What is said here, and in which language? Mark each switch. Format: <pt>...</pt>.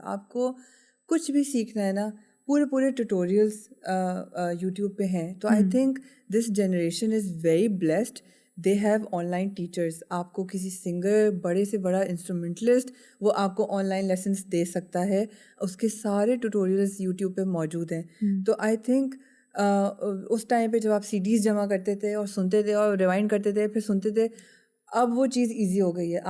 <ur>آپ کو کچھ بھی سیکھنا ہے نا, پورے ٹیوٹوریلس یوٹیوب پہ ہیں.</ur> <en>تو I think this generation is very blessed, they have online teachers.</en> <ur>آپ کو کسی سنگر, بڑے سے بڑا انسٹرومنٹلسٹ, وہ آپ کو آن لائن لیسنس دے سکتا ہے, اس کے سارے ٹیوٹوریلس یوٹیوب پہ موجود ہیں. تو</ur> <en>I think</en> <ur>اس ٹائم پہ جب آپ CDs جمع کرتے تھے اور سنتے تھے اور ریوائنڈ کرتے تھے پھر سنتے تھے, اب وہ چیز ایزی ہو گئی ہے.</ur>